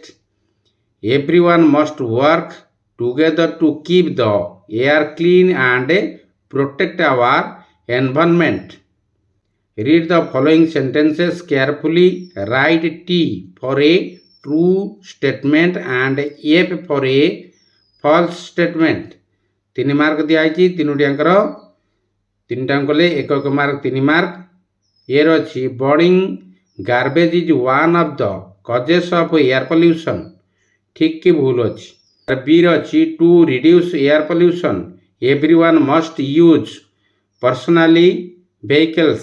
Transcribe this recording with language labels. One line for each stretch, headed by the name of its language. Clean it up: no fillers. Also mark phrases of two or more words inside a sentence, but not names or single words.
English: Everyone must work together to keep the air clean and protect our environment. Read the following sentences carefully. Write T for a true statement and F for a false statement.
Odia: 3 ମାର୍କ ଦିଆଯାଇଛି, ତିନୋଟିଆଙ୍କର ତିନିଟା କଲେ 1 ମାର୍କ 3 ମାର୍କ। ଏର ଅଛି
English: burning garbage is one of the causes of air pollution,
Odia: ଠିକ୍ କି ଭୁଲ ଅଛି। ବିର ଅଛି
English: to reduce air pollution everyone must use personally vehicles.